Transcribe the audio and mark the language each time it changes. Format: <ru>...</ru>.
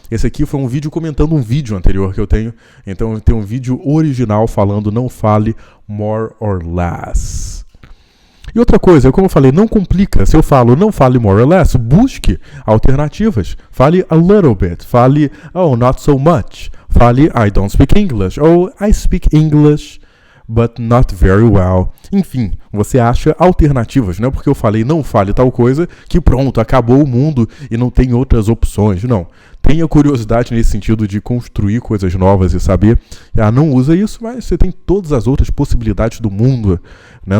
<pt>Esse aqui foi um vídeo comentando um vídeo anterior que eu tenho. Então eu tenho um vídeo original falando não fale</pt> <en>more or less.</en> <pt>E outra coisa, como eu falei, não complica. Se eu falo não fale</pt> <en>more or less,</en> <pt>busque alternativas. Fale</pt> <en>a little bit.</en> <pt>Fale,</pt> <en>oh, not so much.</en> <pt>Fale,</pt> <en>I don't speak English.</en> <pt>Ou</pt> <en>I speak English, but not very well.</en> <pt>Enfim, você acha alternativas. Não é porque eu falei não fale tal coisa que pronto, acabou o mundo e não tem outras opções. Não. Tenha curiosidade nesse sentido de construir coisas novas e saber. Não usa isso, mas você tem todas as outras possibilidades do mundo. Né?</pt>